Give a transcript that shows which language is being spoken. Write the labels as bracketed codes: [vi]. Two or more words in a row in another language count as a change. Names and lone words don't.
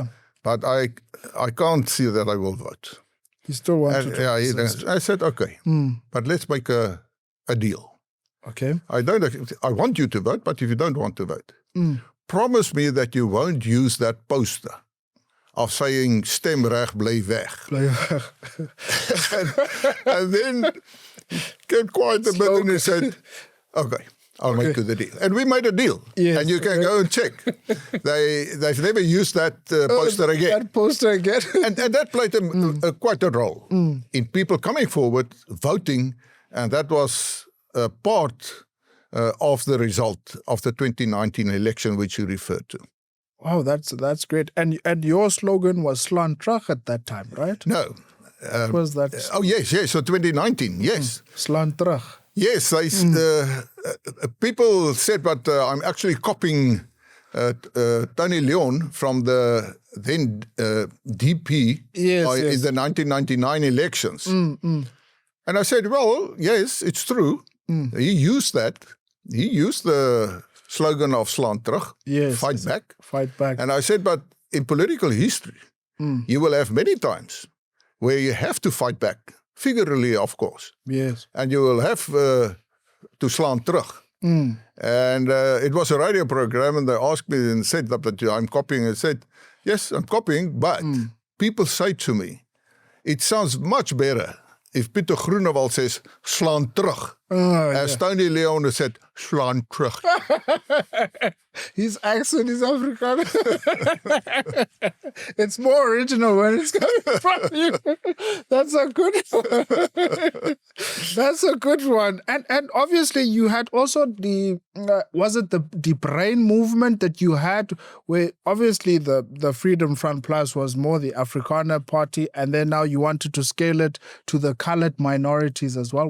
[en] But I can't see that I will vote. He still wanted to. I said, okay, but let's make a deal. Okay. I want you to vote, but if you don't want to vote, promise me that you won't use that poster of saying [af] stem reg, bly weg. [en] and then he kept quiet a bit and he said, okay, I'll make you the deal. And we made a deal. Yes, and you can go and check. They've never used that poster again. That poster again. and that played quite a role in people coming forward, voting, and that was part of the result of the 2019 election, which you referred to. Wow, that's great. And your slogan was [af] "Slaan terug" [en] at that time, right? No. What was that? Oh, yes. So 2019, yes. [af] "Slaan terug." [en] Yes, people said, but I'm actually copying Tony Leon from the then DP in the 1999 elections. And I said, well, yes, it's true. He used that. He used the slogan of [af] "Slaan terug," [en] fight back. Fight back. And I said, but in political history, you will have many times where you have to fight back, figuratively, of course. Yes. And you will have to [af] slaan terug. [en] And it was a radio program, and they asked me and said that I'm copying. I said, yes, I'm copying, but people say to me, it sounds much better if Pieter Groenewald says [af] "slaan terug," [en] as Tony Leon said [af] "slaan terug." [en] His accent is Afrikaans. It's more original when it's coming from you. That's a good one. That's a good one. And obviously you had also the, was it the brain movement that you had, where obviously the Freedom Front Plus was more the Afrikaner party, and then now you wanted to scale it to the colored minorities as well.